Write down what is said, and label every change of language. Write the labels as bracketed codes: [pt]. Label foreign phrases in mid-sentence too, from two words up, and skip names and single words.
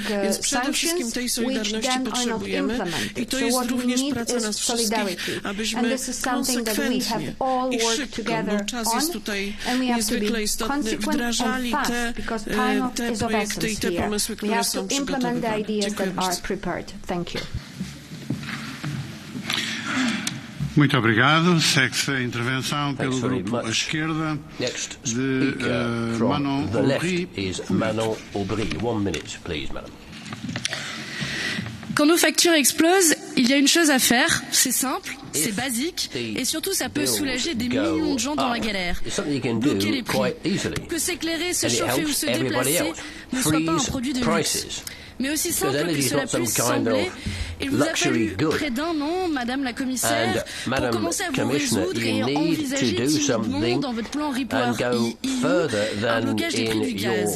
[pl] Więc przede wszystkim tej solidarności potrzebujemy i to jest również praca nas wszystkich, abyśmy konsekwentnie i szybko, bo czas jest tutaj niezwykle istotny, wdrażali te projekty i te pomysły, które są przygotowywane. Dziękuję bardzo. [pt] Muito obrigado. Segue-se a intervenção pelo grupo à esquerda de Manon Aubry. [en] 1 minute, please, madam. [fr] Quand nos factures explosent, il y a une chose à faire, c'est simple, c'est basique, et surtout ça peut soulager des millions de gens dans la galère. Bloquer les prix. Que s'éclairer, se chauffer ou se déplacer ne soit pas un produit de luxe. Mais aussi simple que cela puisse sembler, il vous a fallu près d'1 an, Madame la Commissaire, pour commencer à vous résoudre et envisager timidement dans votre plan Repower EU un blocage des prix du gaz.